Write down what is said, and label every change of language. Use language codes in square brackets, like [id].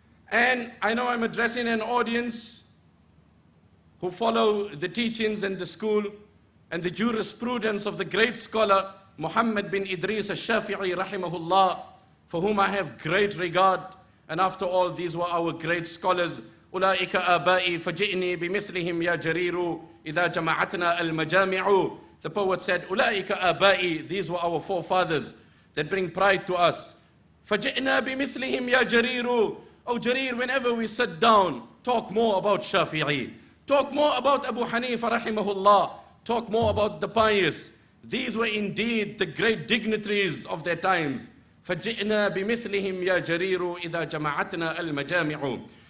[en] And I know I'm addressing an audience who follow the teachings and the school and the jurisprudence of the great scholar Muhammad bin Idris al-Shafi'i rahimahullah, for whom I have great regard. And after all, these were our great scholars [ar] أولئك آبائي فجئني بمثلهم يا جرير إذا جمعتنا المجامع. [en] The poet said, [ar] أولئك آبائي, [en] these were our forefathers that bring pride to us. [ar] فجئنا بمثلهم يا جرير. [en] Oh Jarir, whenever we sit down, talk more about Shafi'i. Talk more about Abu Hanifa rahimahullah. Talk more about the pious. These were indeed the great dignitaries of their times. [ar] فجئنا بمثلهم يا جرير إذا جمعتنا المجامع.